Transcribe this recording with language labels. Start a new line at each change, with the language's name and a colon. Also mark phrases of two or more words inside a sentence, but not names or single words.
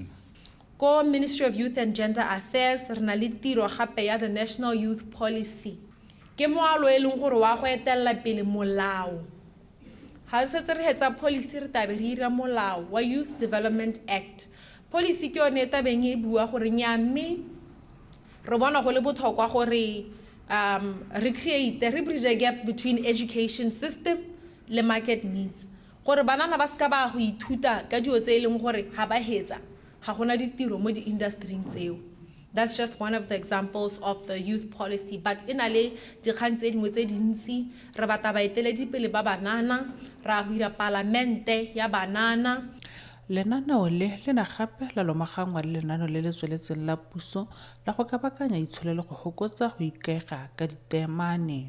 Tswana: Ko Ministry of Youth and Gender Affairs re na le tiro gape ya the National Youth Policy ke moalo e leng gore wa go etella pele molao ha re setse re hetsa policy re tabe re ira molao wa Youth Development Act. Policy ke yone tabeng e bua gore nyame re bona go le botlhokwa gore re create re
English: bridge a gap between education system
Tswana: le
English: market needs
Tswana: gore banana ba ska ba go ithuta ka dio tse e leng gore ha ba hetsa ga gona ditiro mo di industry tseo.
English: That's just one of the examples of the youth policy, but
Tswana: ina le dikgang tse dingwe tse dintsi re batla baeteledipele ba banana ra go ira parlamente ya banana. Lenaneo le na gape la lomagangwa le lenaneo le le tsweletseng la puso la go kabakanya itsholelo go hokotsa go ikaega ka ditemane.